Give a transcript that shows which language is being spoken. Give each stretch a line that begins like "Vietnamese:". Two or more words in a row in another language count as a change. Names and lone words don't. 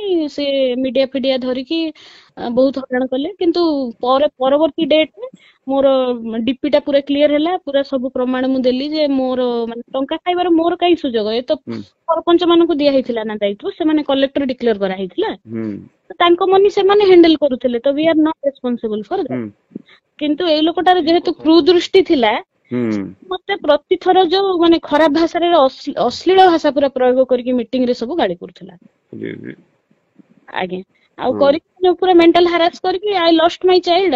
Odia: ସେ ମିଡିଆ ଫିଡିଆ ଧରିକି ବହୁତ ହଇରାଣ କଲେ। କିନ୍ତୁ ପରବର୍ତ୍ତୀ ଡେଟରେ ମୋର ଡିପି ଟା ପୁରା କ୍ଲିୟର ହେଲା। ପୁରା ସବୁ ପ୍ରମାଣ ମୁଁ ଦେଲି ଯେ ମୋର ମାନେ ଟଙ୍କା ଖାଇବାର ମୋର କାହିଁ ସୁଯୋଗ, ଏ ତ ସରପଞ୍ଚ ମାନଙ୍କୁ ଦିଆ ହେଇଥିଲା ନା ଦାୟିତ୍ୱ, ସେମାନେ
English: collector declare
Odia: କରାହେଇଥିଲା। ତାଙ୍କ ମନି ସେମାନେ ହ୍ୟାଣ୍ଡେଲ କରୁଥିଲେ, ତ
English: we are not responsible for that.
Odia: କିନ୍ତୁ ଏଇ ଲୋକଟାର ଯେହେତୁ କୁଦୃଷ୍ଟି ଥିଲା, ମତେ ପ୍ରତିଥର ଯୋଉ ମାନେ ଖରାପ ଭାଷାରେ ଅଶ୍ଳୀଳ ଭାଷା ପୁରା ପ୍ରୟୋଗ କରିକି ମିଟିଂ ରେ ସବୁ ଗାଳି କରୁଥିଲା। ଆଜ୍ଞା, ଆଉ କରିକି ପୁରା
English: mental harass
Odia: କରିକି
English: I lost my child.